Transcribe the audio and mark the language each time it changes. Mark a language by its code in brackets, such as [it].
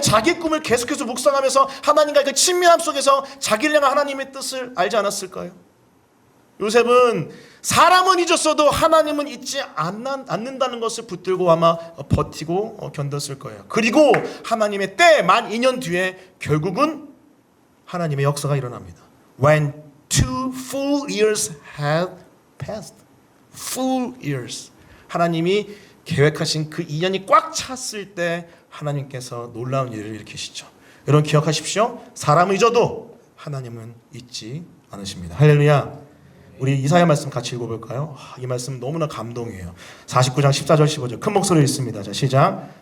[ko] 자기 꿈을 계속해서 묵상하면서 하나님과의 그 친밀함 속에서 자기를 향한 하나님의 뜻을 알지 않았을까요? 요셉은 사람은 잊었어도 하나님은 잊지 않는다는 것을 붙들고 아마 버티고 견뎠을 거예요. 그리고 하나님의 때 만 2년 뒤에 결국은 하나님의 역사가 일어납니다. [en] When 2 full years had passed. Full years. [ko] 하나님이 계획하신 그 2년이 꽉 찼을 때 하나님께서 놀라운 일을 일으키시죠. 여러분 기억하십시오. 사람은 잊어도 하나님은 잊지 않으십니다. 할렐루야. 우리 이사야 말씀 같이 읽어볼까요? 이 말씀 너무나 감동이에요. 49장 14절 15절 큰 목소리로 읽습니다. 자, 시작.